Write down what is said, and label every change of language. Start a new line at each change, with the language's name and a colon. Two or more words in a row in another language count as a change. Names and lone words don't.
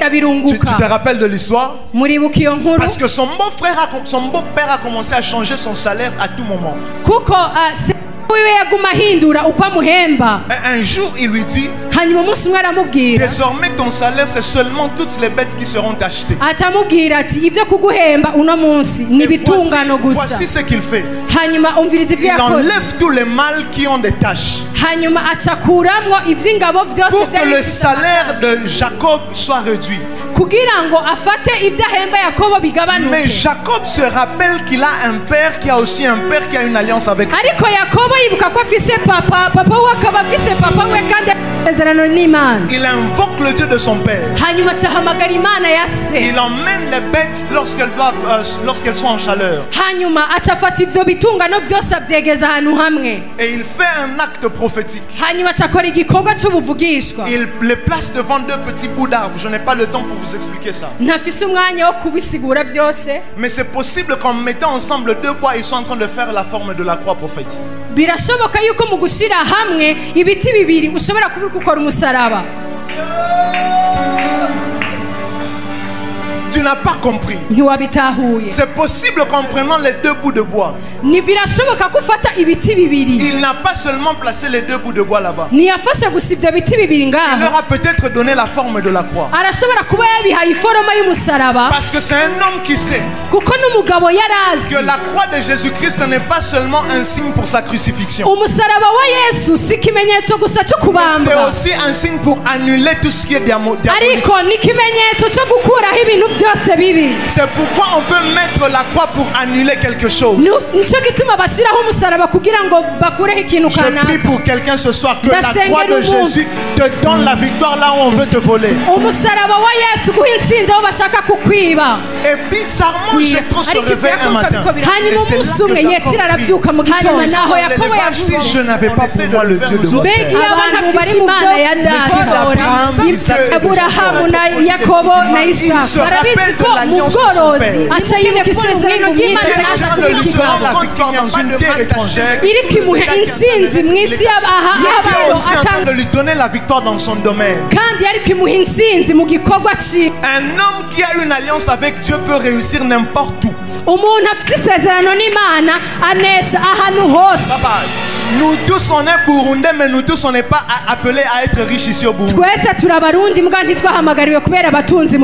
French: Tu
Rundi: birunguka
French: te rappelles de l'histoire?
Rundi: muribuka iyo nkuru
French: Parce que son beau-père a commencé à changer son salaire à tout moment.
Rundi: kuko se wiwe yaguma ahindura uko amuhemba
French: Et un jour, il lui dit,
Rundi: hanyuma umunsi umwe aramubwira
French: désormais ton salaire, c'est seulement toutes les bêtes qui seront achetées.
Rundi: aca amubwira ati ibyo kuguhemba uno munsi ni
French: Et
Rundi: ibitungano gusa
French: voici ce qu'il fait.
Rundi: hanyuma umviriza ibyo
French: Il
Rundi: yakoze
French: enlève tous les mâles qui ont des taches
Rundi: hanyuma aca akuramwo ivy'ingabo vyose
French: pour que
Rundi: vyari
French: le
Rundi: bifise
French: salaire
Rundi: amaraso,
French: de Jacob soit réduit.
Rundi: kugira ngo afate ibyo ahemba yakobo
French: Mais
Rundi: bigabanuke
French: Jacob se rappelle qu'il a un père qui a aussi un père qui a une alliance avec lui.
Rundi: ariko yakobo yibuka ko afise papa we akaba afise papa we kandi isezerano n'imana
French: Il invoque le Dieu de son père.
Rundi: hanyuma aca ahamagara imana ya se
French: Il emmène les bêtes lorsqu'elles sont en chaleur.
Rundi: hanyuma aca afata ivyo bitungano vyose avyegeza ahantu hamwe
French: Et il fait un acte prophétique.
Rundi: hanyuma aca akora igikorwa c'ubuvugishwa
French: Il les place devant deux petits bouts d'arbres. Je n'ai pas le temps pour vous expliquer ça.
Rundi: ntafise umwanya wo kubisigura vyose
French: Mais c'est possible qu'en mettant ensemble deux bois, ils sont en train de faire la forme de la croix prophétique.
Rundi: birashoboka yuko mu gushira hamwe ibiti bibiri ushobora kuba gukora umusaraba
French: Tu n'as pas compris.
Rundi: ntiwabitahuye
French: C'est possible qu'en prenant les deux bouts de bois,
Rundi: ni birashoboka ko ufata ibiti bibiri
French: il n'a pas seulement placé les deux bouts de bois là-bas.
Rundi: ntiyafashe gusa ivyo biti bibiri
French: Il
Rundi: ngaho
French: leur a peut-être donné la forme de la croix.
Rundi: arashobora kuba yabihaye iforoma y'umusaraba
French: Parce que c'est un homme qui sait
Rundi: kuko n'umugabo yarazi
French: que la croix de Jésus-Christ n'est pas seulement un signe pour sa crucifixion.
Rundi: umusaraba wa yesu si ikimenyetso gusa cyo
French: C'est
Rundi: kubambwa
French: aussi un signe pour annuler tout ce qui est diabolique.
Rundi: ariko ni ikimenyetso cyo gukuraho ibintu byose bibi
French: C'est pourquoi on peut mettre la croix pour annuler quelque chose.
Rundi: nicyo gituma bashyiraho umusaraba kugira ngo bakureho ikintu
French: Je prie
Rundi: kanaka
French: pour quelqu'un ce soir que la
Rundi: Ndasengera
French: croix de
Rundi: umuntu.
French: Jésus te donne la victoire là où on veut te voler.
Rundi: umusaraba wa yesu guha intsinzi aho bashaka kukwiba
French: Et bizarrement, Jéthro se
Rundi: ariko
French: réveille un matin.
Rundi: hanyuma umunsi umwe yetira arabyuka mu gitondo naho yakobo
French: Si
Rundi: yavuze
French: je n'avais pas pour moi le Dieu de mon
Rundi: mbega
French: père.
Rundi: iyo abantu bari mu imana ya data aburahamu na yakobo na isaka barabizi ko mu bworozi aca yibuka isezerano ry'imana iriko imuha intsinzi mu isi y'abantu
French: de lui donner la victoire dans son domaine.
Rundi: kandi ariko imuha intsinzi mu gikorwa cyiwe
French: Un homme qui a une alliance avec Dieu peut réussir n'importe où.
Rundi: umuntu afite isezerano n'imana anesha ahantu hose
French: Papa, nous tous on est burundais, mais nous tous on n'est pas appelés à être riches ici au Burundi.
Rundi: twese turi abarundi mbwa ntitwahamagariwe kubera abatunzi mu